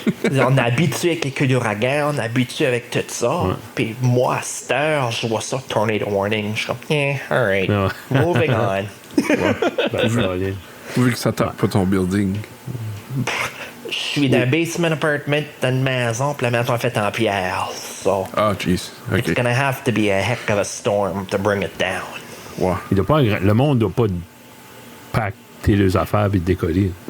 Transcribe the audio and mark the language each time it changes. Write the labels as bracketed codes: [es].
[fr] On est habitué avec les queues d'ouragan, on est habitué avec tout ça. Puis moi, à cette heure, je vois ça, [en] tornado warning. [fr] Je suis comme, [en] yeah, alright. [fr] Ouais. [en] Moving on. [fr] Ben, ça va bien. Vu que ça tape pas ton building. Je suis dans un [en] basement apartment [fr] d'une maison, puis la maison est faite en pierre. [en] So, Ah, jeez. it's OK. gonna have to be a heck of a storm to bring it down. [fr] Ouais. Il doit pas, le monde doit pas pacter les affaires et décoller.